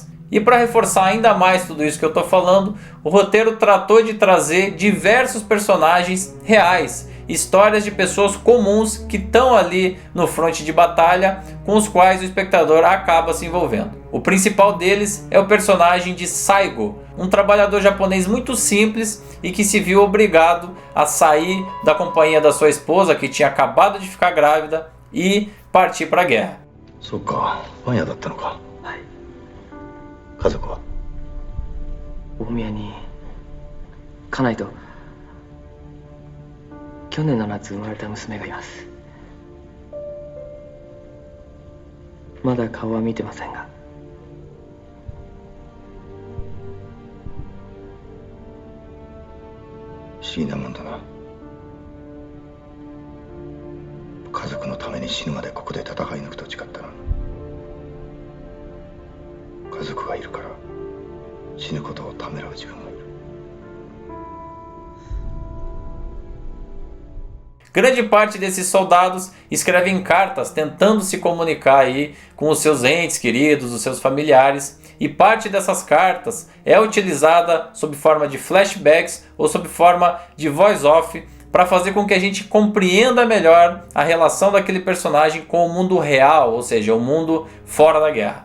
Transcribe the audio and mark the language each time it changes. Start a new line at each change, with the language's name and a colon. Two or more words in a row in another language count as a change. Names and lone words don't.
Portuguese: E para reforçar ainda mais tudo isso que eu estou falando, o roteiro tratou de trazer diversos personagens reais, histórias de pessoas comuns que estão ali no fronte de batalha, com os quais o espectador acaba se envolvendo. O principal deles é o personagem de Saigo, um trabalhador japonês muito simples e que se viu obrigado a sair da companhia da sua esposa, que tinha acabado de ficar grávida, e partir para a guerra.
Japanese: そうか、パン屋だったのか。はい。家族は？大宮に家内と去年の夏生まれた娘がいます。まだ顔は見てませんが。不思議なもんだな。家族のために死ぬまでここで戦い抜くと誓ったのに、家族がいるから死ぬことをためらう自分がいる。
Portuguese: Grande parte desses soldados escrevem cartas tentando se comunicar aí com os seus entes queridos, os seus familiares, e parte dessas cartas é utilizada sob forma de flashbacks ou sob forma de voice-off para fazer com que a gente compreenda melhor a relação daquele personagem com o mundo real, ou seja, o mundo fora da guerra.